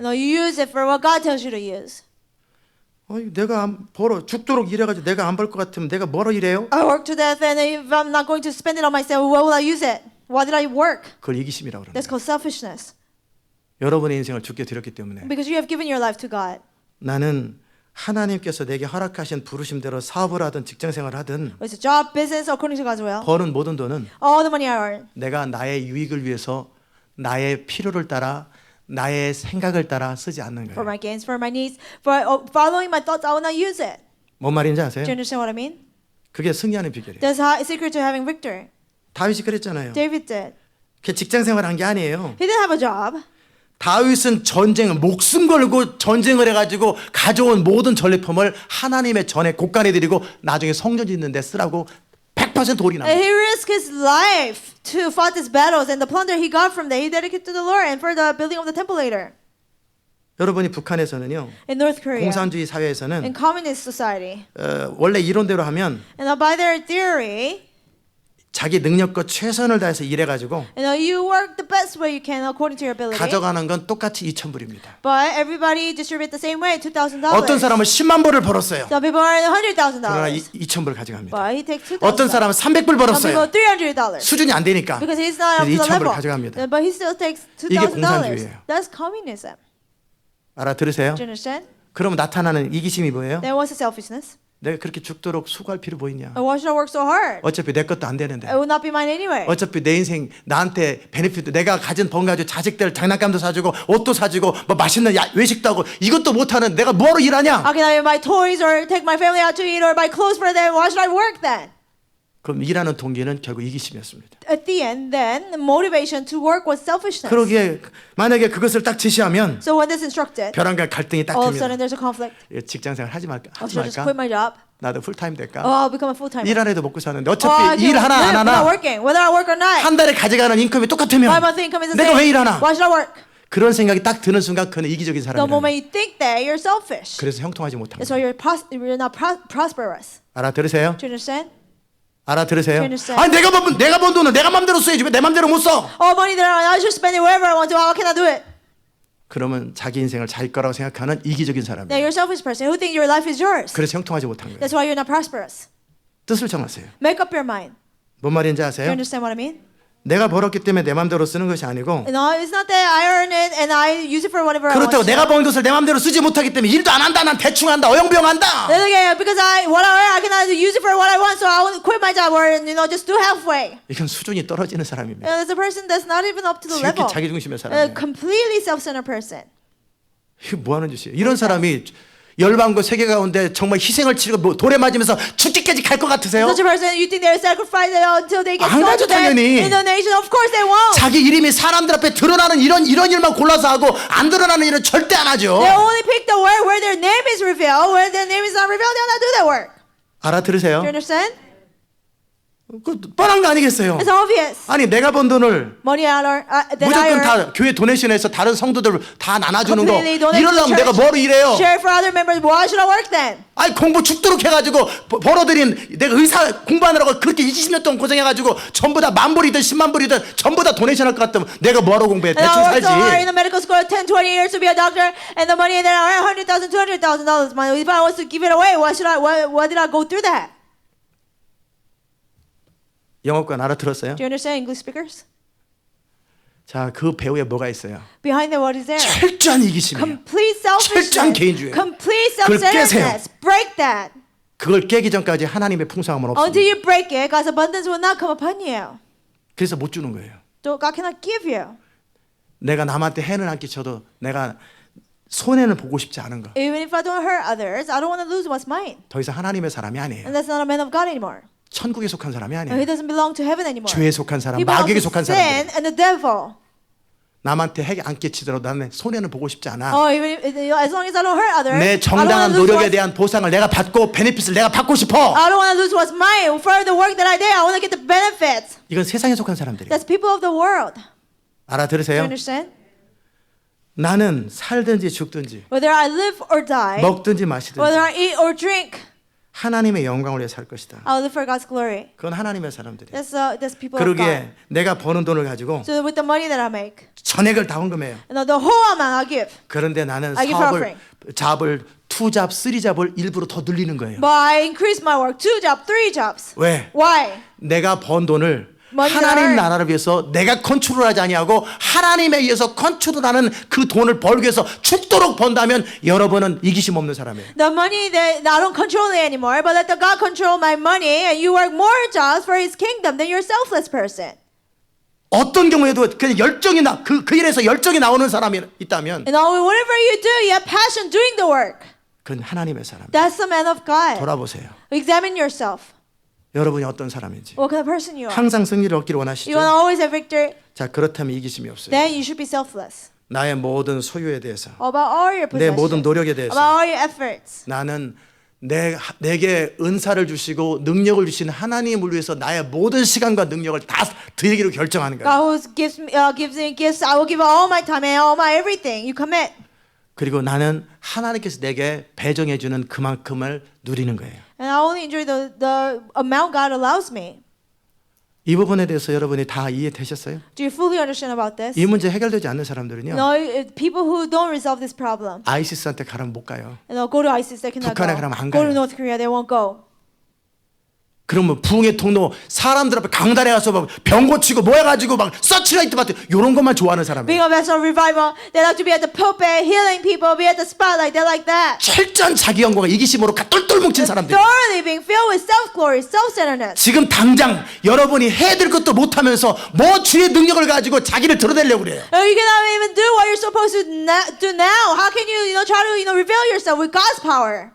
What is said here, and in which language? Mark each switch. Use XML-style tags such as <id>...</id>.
<en>No, you use it for what God tells you to use.</en> <ko>내가 안 벌어 죽도록 일해가지고 내가 안 벌 것 같으면 내가 뭐로 일해요?</ko> <en>I work to death, and if I'm not going to spend it on myself, why will I use it? Why did I work?</en> <ko>그걸 이기심이라고 그러는</ko> <en>That's</en> <ko>거예요.</ko> <en>called selfishness.</en> <ko>여러분의 인생을 주께 드렸기 때문에</ko> <en>Because you have given your life to God.</en> <ko>나는 하나님께서 내게 허락하신 부르심대로 사업을 하든 직장생활을 하든</ko> <en>It's a job, business, according to God's will.</en> <ko>버는 모든 돈은</ko> <en>All the money I earn,</en> <ko>내가 나의 유익을 위해서 나의 필요를 따라 나의 생각을 따라 쓰지 않는</ko> <en>for my gains, for my needs, for following my thoughts, I will not use it.</en> <ko>뭔 말인지 아세요?</ko> <en>Do you understand what I mean?</en> <ko>그게 승리하는 비결이에요.</ko> <en>That's how secret to having victory.</en> <ko>다윗이 그랬잖아요.</ko> <en>David did.</en> <ko>그 직장생활 한 게 아니에요.</ko> <en>He didn't have a job.</en> <ko>다윗은 전쟁을 목숨 걸고 전쟁을 해가지고 가져온 모든 전리품을 하나님의 전에 곳간에 드리고 나중에 성전 짓는 데 쓰라고 100% 올인합니다.</ko> <en>And he risked his life to fight these battles, and the plunder he got from that, he dedicated to the Lord and for the building of the temple later.</en> <ko>여러분이 북한에서는요.</ko> <en>In North Korea,</en> <ko>공산주의</ko> <en>in</en> <ko>사회에서는</ko> <en>communist society,</en> <ko>원래 이론대로 하면</ko> <en>and by their theory,</en> <ko>자기 능력과 최선을 다해서 일해가지고</ko> <en>you work the best way you can according to your ability.</en> <ko>가져가는 건 똑같이 2,000불입니다.</ko> <en>But everybody distribute the same way, $2,000.</en> <ko>어떤 사람은 10만 불을 벌었어요.</ko> <en>Some people earn</en> <ko>그러나</ko> <en>$100,000.</en> <ko>2,000불 가져갑니다.</ko> <en>But he takes $2,000.</en> <ko>어떤 사람은 300불</ko> <en>Some</en> <ko>벌었어요.</ko> <en>people $300.</en> <ko>수준이 안 되니까.</ko> <en>Because he's not up to</en> <ko>그래서 2,000불</ko> <en>level.</en> <ko>가져갑니다.</ko> <en>But he still takes</en> <ko>이게</ko> <en>$2,000.</en> <ko>공산주의예요.</ko> <en>That's communism.</en> <ko>알아들으세요?</ko> <en>Do you understand?</en> <ko>그러면 나타나는 이기심이 뭐예요?</ko> <en>Then what's the selfishness?</en> <ko>내가 그렇게 죽도록 수고할 필요 뭐 있냐?</ko> <en>Why should I work so hard?</en> <ko>어차피 내 것도 안 되는데.</ko> <en>It will not be mine anyway.</en> <ko>어차피 내 인생 나한테 베네핏도 내가 가진 번 가지고 자식들 장난감도 사주고 옷도 사주고 뭐 맛있는 외식도 하고 이것도 못하는 내가 뭐로 일하냐?</ko> <en>How can I buy toys or take my family out to eat or buy clothes for them? Why should I work then?</en> <ko>그럼 일하는 동기는 결국 이기심이었습니다.</ko> <en>At the end, then, the motivation to work was selfishness.</en> <ko>그러기에 만약에 그것을 딱 지시하면</ko> <en>So when this instructed,</en> <ko>벼랑과 갈등이 딱</ko> <en>all of a sudden</en> <ko>듭니다.</ko> <en>there's a conflict.</en> <ko>직장생활 하지 말까?</ko> <en>Oh,</en> <ko>하지</ko> <en>should I just</en> <ko>말까?</ko> <en>quit my job?</en> <ko>나도 풀타임 될까?</ko> <en>Oh, I'll become a full-timer.</en> <ko>일 안 해도 먹고 사는데</ko> <en>Oh,</en> <ko>어차피 일 하나 안</ko> <en>I'm not</en> <ko>하나</ko> <en>working. Whether I work or not,</en> <ko>한 달에 가져가는 인컴이 똑같으면</ko> <en>my monthly income is the</en> <ko>내가 왜</ko> <en>same.</en> <ko>일하나?</ko> <en>Why should I work?</en> <ko>그런 생각이 딱 드는 순간 그는 이기적인</ko> <en>The</en> <ko>사람이에요.</ko> <en>moment you think that, you're selfish.</en> <ko>그래서 형통하지 못합니다.</ko> <en>That's why you're not prosperous.</en> <ko>알아들으세요?</ko> <en>Do you understand?</en> <ko>알아들으세요?</ko> <en>Do you understand?</en> <ko>아니 내가 번 돈은 내가 맘대로 써야지 왜 내 맘대로 못 써?</ko> <en>Oh, money that I should spend it wherever I want to. How can I do it?</en> <ko>그러면 자기 인생을 자기 거라고 생각하는 이기적인</ko> <en>Now</en> <ko>사람이에요.</ko> <en>you're a selfish person who think your life is yours.</en> <ko>그래서 형통하지 못한 거예요.</ko> <en>That's why you're not prosperous.</en> <ko>뜻을 정하세요.</ko> <en>Make up your mind.</en> <ko>뭔 말인지</ko> <en>Do you</en> <ko>아세요?</ko> <en>understand what I mean?</en> <ko>내가 벌었기 때문에 내 맘대로 쓰는 것이 아니고</ko> <en>No, it's not that I earn it and I use it for whatever I want</en> <ko>그렇다고</ko> <en>to.</en> <ko>내가 번 것을 내 맘대로 쓰지 못하기 때문에 일도 안 한다. 난 대충 한다. 어영부영한다.</ko> <en>That's okay, because what I earn, I cannot use it for what I want, so I will quit my job or just do halfway.</en> <ko>이건 수준이 떨어지는 사람입니다.</ko> <en>There's a person that's not even up to the</en> <ko>지극히</ko> <en>level.</en> <ko>자기 중심의</ko> <en>A</en> <ko>사람이에요.</ko> <en>completely self-centered person.</en> <ko>이게 뭐 하는 짓이에요? 이런 사람이 열방과 세계 가운데 정말 희생을 치르고 뭐 돌에 맞으면서 죽기까지 갈 것 같으세요?</ko> <en>Such a person, you think they'll sacrifice it until they get</en> <ko>안 가죠,</ko> <en>stoned</en> <ko>당연히.</ko> <en>in the nation? Of course they won't.</en> <ko>자기 이름이 사람들 앞에 드러나는 이런 일만 골라서 하고 안 드러나는 일은 절대 안 하죠.</ko> <en>They only pick the work where their name is revealed. Where their name is not revealed, they'll not do that work.</en> <ko>알아들으세요?</ko> <en>Do you understand?</en> <ko>그 뻔한 거 아니겠어요?</ko> <en>It's obvious.</en> <ko>아니 내가 번 돈을</ko> <en>Money that I</en> <ko>무조건</ko> <en>earn,</en> <ko>다 교회 도네이션에서 다른 성도들 다 나눠주는 거</ko> <en>completely donate to the</en> <ko>이러려면 내가</ko> <en>church.</en> <ko>뭐로 일해요?</ko> <en>Share for other members. Why should I work then?</en> <ko>아니 공부 죽도록 해가지고 벌어들인 내가 의사 공부하느라고 그렇게 20년 동안 고생해가지고 전부 다 10,000불이든 100,000불이든 전부 다 도네이션 할 것 같으면 내가 뭐하러 공부해? 대충</ko> <en>I worked so hard</en> <ko>살지.</ko> <en>in the medical school 10, 20 years to be a doctor, and the money that I earn, $100,000, $200,000. If I was to give it away, why did I go through that?</en> <ko>영어권 알아들었어요?</ko> <en>Do you understand, English speakers?</en> <ko>자, 그 배우에 뭐가 있어요?</ko> <en>Behind the what is there?</en> <ko>철저한 이기심이에요.</ko> <en>Complete</en> <ko>철저한</ko> <en>selfishness.</en> <ko>개인주의.</ko> <en>Complete</en> <ko>그걸</ko> <en>self-centeredness. Break that.</en> <ko>그걸 깨기 전까지 하나님의 풍성함은</ko> <en>Until</en> <ko>없습니다.</ko> <en>you break it, God's abundance will not come upon you.</en> <ko>그래서 못 주는 거예요.</ko> <en>So God cannot give you.</en> <ko>내가 남한테 해는 안 끼쳐도 내가 손해는 보고 싶지 않은 거.</ko> <en>Even if I don't hurt others, I don't want to lose what's mine.</en> <ko>더 이상 하나님의 사람이 아니에요.</ko> <en>And that's not a man of God anymore.</en> <ko>천국에 속한 사람이</ko> <en>He</en> <ko>아니에요.</ko> <en>doesn't belong to heaven anymore.</en> <ko>죄에 속한 사람,</ko> <en>He belongs</en> <ko>마귀에게</ko> <en>to</en> <ko>속한</ko> <en>sin</en> <ko>사람들.</ko> <en>and the devil.</en> <ko>남한테 해안 끼치더라도 나는 손해는 보고 싶지 않아.</ko> <en>Oh, even if, as long as I don't hurt others,</en> <ko>내</ko> <en>I don't</en> <ko>정당한</ko> <en>want to lose</en> <ko>노력에</ko> <en>what's,</en> <ko>대한 보상을 내가 받고 베네핏을 내가 받고 싶어.</ko> <en>I don't want to lose what's mine. For the work that I did, I want to get the benefits.</en> <ko>이건 세상에 속한 사람들이에요.</ko> <en>That's people of the world. Do you</en> <ko>알아들으세요?</ko> <en>understand?</en> <ko>나는 살든지 죽든지</ko> <en>Whether I live or die,</en> <ko>먹든지</ko> <en>whether</en> <ko>마시든지</ko> <en>I eat or drink,</en> <ko>하나님의 영광을 위해 살 것이다.</ko> <en>I'll live for God's glory.</en> <ko>그건 하나님의 사람들이에요.</ko> <en>That's people of God.</en> <ko>그러기에 내가 버는 돈을 가지고</ko> <en>So with the money that I make,</en> <ko>전액을 다 헌금해요.</ko> <en>and the whole amount I give.</en> <ko>그런데 나는</ko> <en>I give</en> <ko>사업을 잡을 2잡, 3잡을 일부러 더 늘리는 거예요.</ko> <en>But I increase my work, 2 jobs, 3 jobs.</en> <ko>왜?</ko> <en>Why?</en> <ko>내가 번 돈을</ko> <en>Money</en> <ko>하나님</ko> <en>earned.</en> <ko>나라를 위해서 내가 컨트롤하지 아니하고 하나님에 의해서 컨트롤하는 그 돈을 벌기 위해서 죽도록 번다면 여러분은 이기심 없는 사람이에요.</ko> <en>The money that I don't control it anymore, but let the God control my money, and you work more jobs for His kingdom, then you're a selfless person.</en> <ko>어떤 경우에도 그냥 열정이 그 일에서 열정이 나오는 사람이 있다면</ko> <en>And whatever you do, you have passion doing the work.</en> <ko>그건 하나님의 사람.</ko> <en>That's the man of God.</en> <ko>돌아보세요.</ko> <en>Examine yourself.</en> <ko>여러분이 어떤 사람인지.</ko> <en>What kind of person you are.</en> <ko>항상 승리를 얻기를</ko> <en>You</en> <ko>원하시죠?</ko> <en>want to always have victory,</en> <ko>자, 그렇다면 이기심이 없어요.</ko> <en>then you should be selfless.</en> <ko>나의 모든 소유에 대해서,</ko> <en>About all your</en> <ko>내 모든 노력에</ko> <en>about</en> <ko>대해서</ko> <en>all your efforts.</en> <ko>나는 내게 은사를 주시고 능력을 주시는 하나님을 위해서 나의 모든 시간과 능력을 다 드리기로 결정하는 거예요.</ko> <en>God who gives me gifts, I will give all my time and all my everything. You commit.</en> <ko>그리고 나는 하나님께서 내게 배정해 주는 그만큼을 누리는 거예요.</ko> <en>And I only enjoy the amount God allows me.</en> <ko>이 부분에 대해서 여러분이 다 이해되셨어요?</ko> <en>Do you fully understand about this?</en> <ko>이 문제 해결되지 않는 사람들은요.</ko> <en>No, people who don't resolve this problem,</en> <ko>아이시스한테 가면 못 가요.</ko> <en>and they'll go to ISIS, they cannot</en> <ko>북한에</ko> <en>go.</en> <ko>가면 안</ko> <en>Go to</en> <ko>가요.</ko> <en>North Korea, they won't go.</en> <ko>그러면 부흥의 통로 사람들 앞에 강단에 가서 막 병 고치고 모여가지고 막 서치라이트 받고 이런 것만 좋아하는</ko> <en>Being</en> <ko>사람이에요.</ko> <en>a vessel of revival, they like to be at the pulpit, healing people, be at the spotlight, they like that.</en> <ko>철저한 자기 영광과 이기심으로 똘똘 뭉친 사람들.</ko> <en>Thoroughly being filled with self-glory, self-centeredness.</en> <ko>지금 당장 여러분이 해야 될 것도 못하면서 뭐 주의 능력을 가지고 자기를 드러내려고 그래요.</ko> <en>You cannot even do what you're supposed to do now. How can you try to reveal yourself with God's power?</en>